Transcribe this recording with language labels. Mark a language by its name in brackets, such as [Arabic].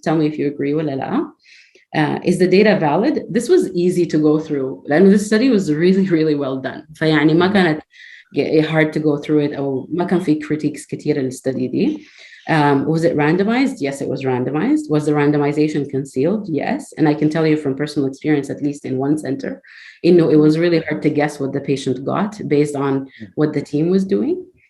[English] Tell me if you agree [Arabic] ولا لا. [English] Is the data valid? This was easy to go through. [Arabic] لأنه [English] this study was really, really well done. [Arabic] فيعني ما كانت [English] hard to go through it [Arabic] أو ما كان في [English] critiques [Arabic] كتيرة لل [English] study [Arabic] دي. [English] Was it randomized? Yes, it was randomized. Was the randomization concealed? Yes. And I can tell you from personal experience, at least in one center, it was really hard to guess what the patient got based on what the team was doing.